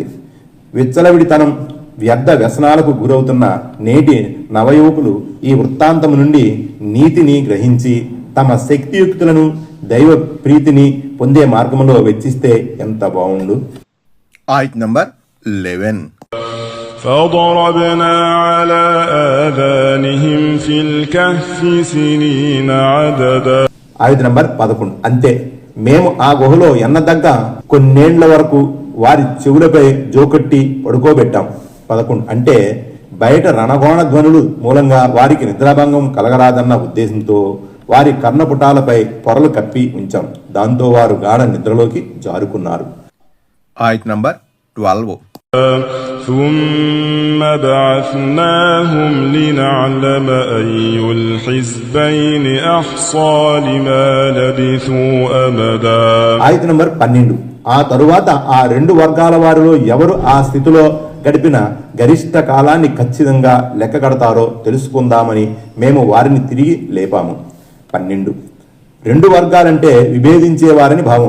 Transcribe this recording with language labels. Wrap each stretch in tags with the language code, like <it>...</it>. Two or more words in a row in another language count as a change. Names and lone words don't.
<te>విచ్చలవిడితనం, వ్యర్థ వ్యసనాలకు గురవుతున్న నేటి నవయువకులు ఈ వృత్తాంతం నుండి నీతిని గ్రహించి తమ శక్తియుక్తులను, దైవ ప్రీతిని పొందే మార్గంలో వెచ్చిస్తే ఎంత బాగుండు. ఆయత్ నంబర్ 11.</te> <ar>فضربنا على آذانهم في الكهف سنين عددا.</ar> <te>ఆయత్ నంబర్ 11. అంతే, మేము ఆ గుహలో ఎన్నదగ్గ కొన్నేళ్ల వరకు వారి చెవులపై జోకొట్టి పడుకోబెట్టాం. 11 అంటే బయట రణగోణ ధ్వనులు మూలంగా వారికి నిద్రాభంగం కలగరాదన్న ఉద్దేశంతో వారి కర్ణపుటాలపై పొరలు కప్పి ఉంచాం. దాంతో వారు గాఢ నిద్రలోకి జారుకున్నారు. ఆయత్ నంబర్ 12.</te> <ar>ثم بعثناهم لنعلم أي الحزبين أحصى لما لبثوا أمدا.</ar> <te>ఆయత్ నంబర్ 12. ఆ తరువాత ఆ రెండు వర్గాల వారిలో ఎవరు ఆ స్థితిలో గడిపిన గరిష్ట కాలాన్ని ఖచ్చితంగా లెక్క కడతారో తెలుసుకుందామని మేము వారిని తిరిగి లేపాము. 12. రెండు వర్గాలంటే విభేదించేవారని భావం.</te>